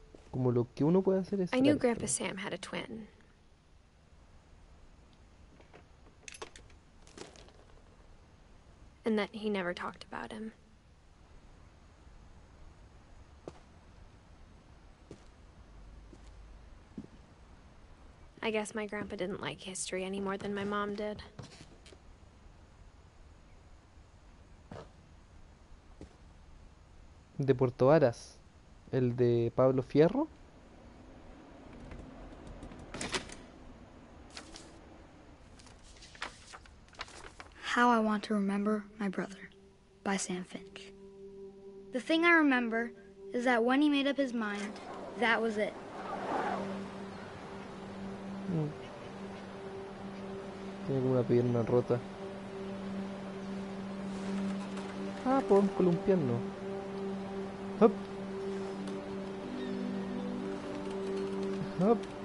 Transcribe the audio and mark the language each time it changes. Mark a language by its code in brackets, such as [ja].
[es] Como lo que uno puede hacer es. [en] I knew Grandpa Sam had a twin. And that he never talked about him. I guess my grandpa didn't like history any more than my mom did. [es] De Puerto Varas. El de Pablo Fierro. [en] How I Want to Remember My Brother by Sam Finch. The thing I remember is that when he made up his mind, that was it. [es] Tiene como una pierna rota. Ah, podemos columpiarnos. Hop. Hop.